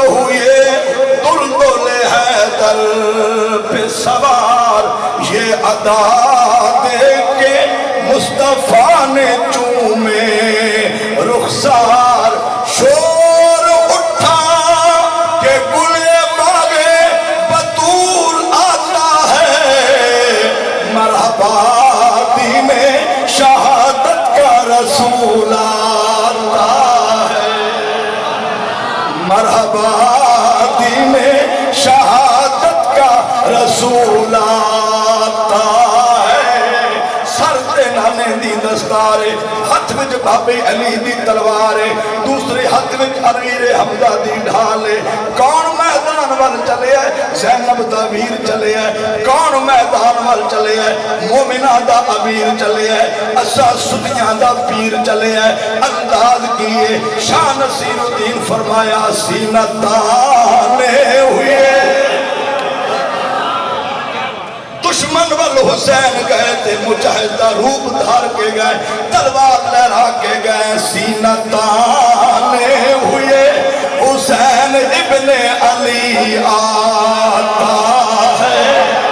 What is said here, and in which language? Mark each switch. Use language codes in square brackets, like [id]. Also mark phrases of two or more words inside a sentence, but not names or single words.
[ur] ہوئے دلدل حیدر پہ سوار یہ ادا دے کے مصطفیٰ نے چومے رخسار شور اٹھا کہ گلے باغے بطول آتا ہے مرحبا دین شہادت کا رسول آتا ہے مرحبا دین شہادت کا رسول آتا ہے [pa] سر تے نانے دی دستار ہاتھ وچ بابے علی دی تلوار دوسرے ہاتھ وچ امیر حمزہ دی ڈھال کون میدان وال چلے ہے زینب دا ویر چلے ہے کون میدان وال چلے ہے مومنہ دا امیر چلے ہے اسا سنیاں دا پیر چلے ہے [ur] انداز کیے شاہ نصیر الدین فرمایا سینہ تانے ہوئے دشمن وال حسین گئے تھے مجاہدہ روپ دھار کے گئے تلوار لہرا کے گئے سینہ تانے ہوئے حسین ابن علی آتا ہے